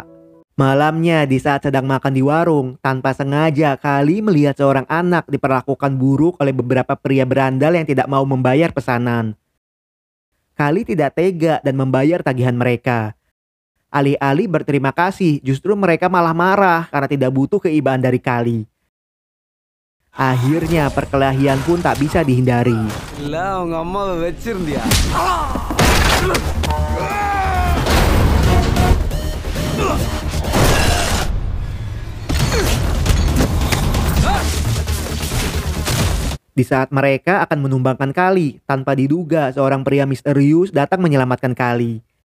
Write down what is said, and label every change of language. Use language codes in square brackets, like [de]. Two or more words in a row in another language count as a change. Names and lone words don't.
[id] Malamnya, di saat sedang makan di warung, tanpa sengaja Kali melihat seorang anak diperlakukan buruk oleh beberapa pria berandal yang tidak mau membayar pesanan. Kali tidak tega dan membayar tagihan mereka. Alih-alih berterima kasih, justru mereka malah marah karena tidak butuh keibaan dari Kali. Akhirnya perkelahian pun tak bisa dihindari. Lah, [ta] uங்க அம்மாவை வச்சிருந்தியா? [id] Di saat mereka akan menumbangkan Kali, tanpa diduga seorang pria misterius datang menyelamatkan Kali.